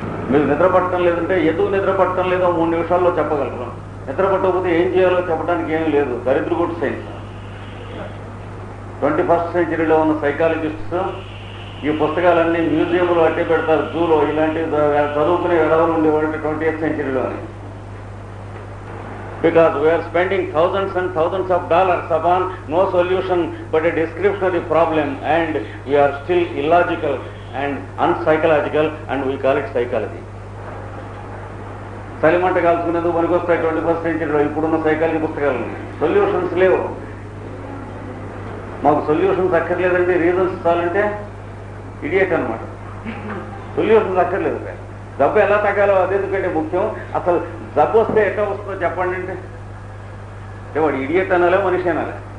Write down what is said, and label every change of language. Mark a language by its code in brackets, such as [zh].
[te] మీరు నిద్ర పట్టడం లేదంటే ఎందుకు నిద్ర పట్టడం లేదో 3 నిమిషాల్లో చెప్పగలరు. నిద్ర పట్టకపోతే ఏం చేయాలో చెప్పడానికి ఏమీ లేదు. దరిద్రగుడ్ సైన్స్. 21st సెంచరీలో ఉన్న సైకాలజిస్ట్స్ ఈ పుస్తకాలన్నీ మ్యూజియంలో అట్టే పెడతారు, జూలో. ఇలాంటివి చదువుకునే ఎడవలు ఉండేవాళ్ళు 20th సెంచరీలోని. [en] Because we are spending thousands and thousands of dollars upon no solution but a description of the problem, and we are still illogical and unpsychological, and we call it psychology. [te] చలిమంట కాల్చుకునేందుకు పనికొస్తాయి 21st సెంచరీలో ఇప్పుడున్న psychology పుస్తకాలు. Solutions లేవు. మాకు solutions అక్కర్లేదండి, reasons చాలంటే idiot అనమాట. Solutions అక్కర్లేదు. జబ్బు ఎలా తగ్గాలో అదెందుకంటే ముఖ్యం. అసలు జబ్బు వస్తే ఎట్లా వస్తుందో చెప్పండి అంటే వాడు ఇడియట్ అనాలే, మనిషి అనాలే.